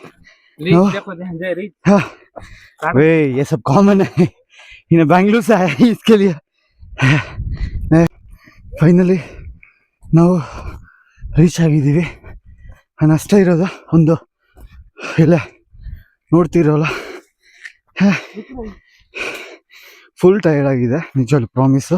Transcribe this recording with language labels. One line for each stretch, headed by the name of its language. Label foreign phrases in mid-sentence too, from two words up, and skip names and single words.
Hindi: वे ये सब कॉमन है इन बेंगलुरु से है इसके लिए.
Kannada: ಫೈನಲಿ ನಾವು ರೀಚ್ ಆಗಿದ್ದೀವಿ. ನಾನು ಅಷ್ಟೇ ಇರೋದು, ಒಂದು ಇಲ್ಲ ನೋಡ್ತಿರೋಲ್ಲ,
English: full tired
Kannada: ಆಗಿದೆ ನಿಜವಾಗ್ಲೂ, ಪ್ರಾಮಿಸು.